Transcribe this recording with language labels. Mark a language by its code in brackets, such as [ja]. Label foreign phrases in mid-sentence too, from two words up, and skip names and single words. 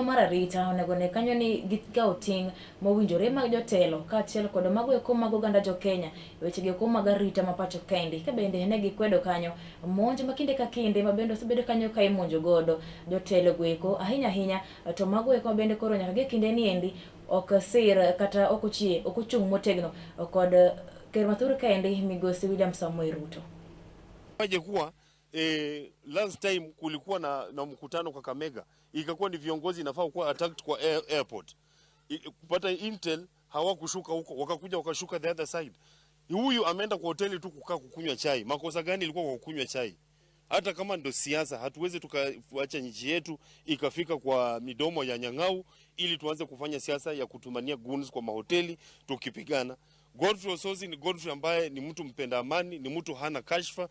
[luo] mar arita onego ne kanyo ni gigawo ting mowinjore mag jotelo kaachiel kod mago eko mag oganda jo Kenya weche go mag arita ma pacho kaendi ka bende ne gikwedo kanyo monj makinde ka kinde mabende osebedo kanyo ka imonjo godo jotelo go eko ahinya to mago eko bende koro nyaka gi kinde ni endi ok sir kata ok ochung motegno kod ker mathur kaendi migosi William Samoei Ruto. [sw] Waje kuwa last time kulikuwa na mkutano kwa Kakamega, ikakuwa ni viongozi nafaa kuwa attacked kwa airport. Kupata intel hawakushuka huko, wakakuja wakashuka [en] the other side. [sw] Huyu ameenda kwa hoteli tu kukaa kukunywa chai. Makosa gani ilikuwa kwa kukunywa chai? Hata kama ndo siasa, hatuwezi tukaacha nchi yetu ikafika kwa midomo ya nyang'au ili tuanze kufanya siasa ya kutumania guns kwa mahoteli tukipigana. Godfrey Osotsi ni Godfrey ambaye ni mtu mpenda amani, ni mtu hana kashfa.